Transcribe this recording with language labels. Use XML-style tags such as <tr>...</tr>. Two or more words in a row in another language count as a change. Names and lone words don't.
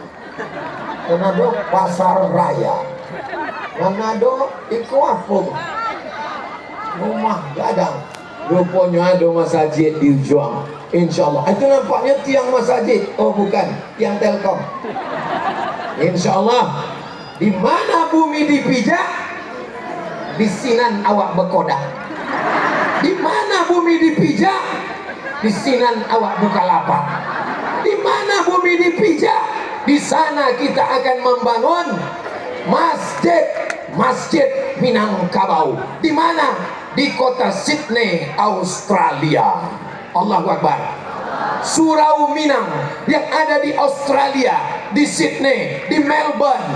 <id>Karena ada pasar raya. Karena ada ikut apa? Rumah gadang. Rupanya ada masjid di ujung.</id> <ar>Insya Allah.</ar> <id>Itu nampaknya tiang masjid. Oh bukan, tiang Telkom.</id> <ar>Insya Allah.</ar> <min>Di mana bumi dipijak, di sinan awak berkodak. Di mana bumi dipijak, di sinan awak buka lapak.</min> <id>Di mana bumi dipijak, di sana kita akan membangun masjid Minangkabau. Di mana? Di kota Sydney, Australia.</id> <ar>Allahu Akbar.</ar> <id>Surau Minang yang ada di Australia, di Sydney, di Melbourne.</id>